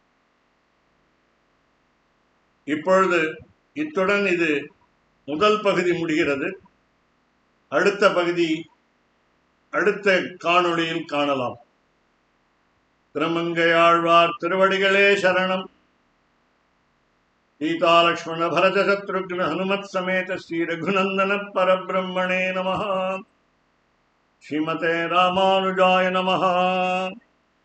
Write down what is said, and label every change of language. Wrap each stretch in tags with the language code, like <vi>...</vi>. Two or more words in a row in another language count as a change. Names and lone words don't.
<ta>இப்பொழுது இத்துடன் இது முதல் பகுதி முடிகிறது. அடுத்த பகுதி அடுத்த காணொளியில் காணலாம். திருமங்கையாழ்வார் திருவடிகளே சரணம்.</ta> <sa>सीता लक्ष्मण भरत शत्रुघ्न हनुमत समेत श्री रघुनंदन परब्रह्मणे नमः. श्रीमते रामानुजाय नमः.</sa>